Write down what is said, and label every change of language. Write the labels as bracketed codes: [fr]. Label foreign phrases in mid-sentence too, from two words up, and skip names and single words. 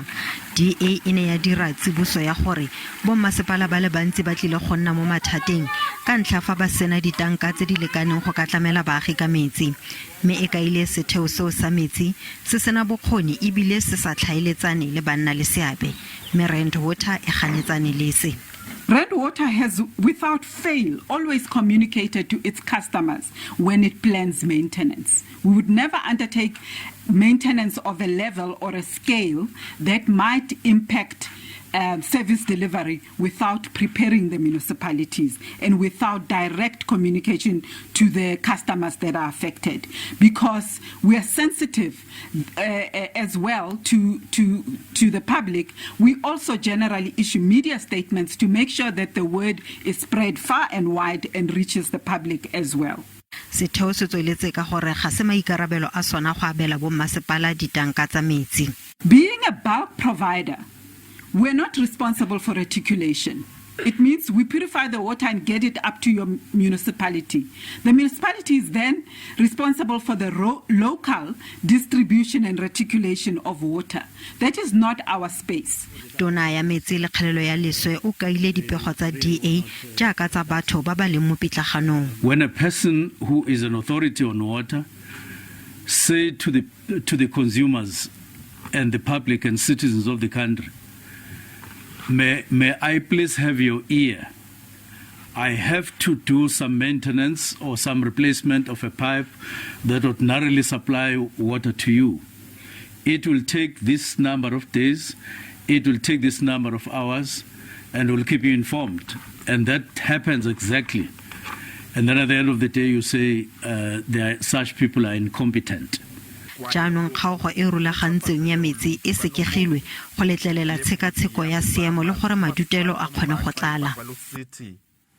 [tn] DA e ne ya dira tsiboso ya gore bommasepala ba le bantsi ba tlile go nna mo mathateng ka ntlha fa ba sena ditanka tse di lekaneng go ka tlamela baagi ka metsi. Mme e kaile setheo seo sa metsi se sena bokgoni ebile se sa tlhaeletsane le banna le seabe. Mme Rand Water e ganetsane le se. [en] Rand Water has, without fail, always communicated to its customers when it plans maintenance. We would never undertake maintenance of a level or a scale that might impact service delivery without preparing the municipalities and without direct communication to the customers that are affected, because we are sensitive as well to the public. We also generally issue media statements to make sure that the word is spread far and wide and reaches the public as well. [tn] Setheo se tsweletse ka gore ga se maikarabelo a sona go abela bommasepala ditanka tsa metsi. [en] Being a bulk provider, we're not responsible for reticulation. It means we purify the water and get it up to your municipality. The municipality is then responsible for the local distribution and reticulation of water. That is not our space. [tn] Tona ya metsi le kgelolo-leswe o kaile dipego tsa DA jaaka tsa batho ba ba leng mo pitlaganong. [en] When a person who is an authority on water say to the consumers and the public and citizens of the country, May I please have your ear? I have to do some maintenance or some replacement of a pipe that ordinarily supply water to you. It will take this number of days, it will take this number of hours, and we'll keep you informed. And that happens exactly. And then at the end of the day, you say such people are incompetent. [tn] Jaanong kgaogo e rulagantsweng ya metsi e sekegilwe go letlelela tshekatsheko ya seemo le gore madutelo a kgone go tlala.